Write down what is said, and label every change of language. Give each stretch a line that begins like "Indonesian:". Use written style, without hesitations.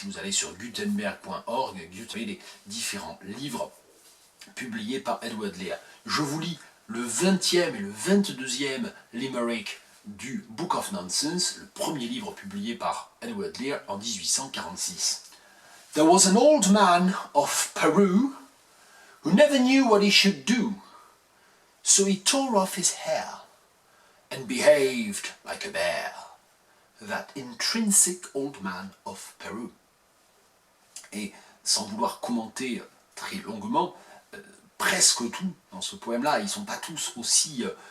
French: Si vous allez sur gutenberg.org, vous avez les différents livres publiés par Edward Lear. Je vous lis le 20e et le 22e limerick du Book of Nonsense, le premier livre publié par Edward Lear en 1846.
English: There was an old man of Peru who never knew what he should do, so he tore off his hair and behaved like a bear. That intrinsic old man of Peru.
French: Et sans vouloir commenter très longuement, presque tout dans ce poème-là, ils ne sont pas tous aussi,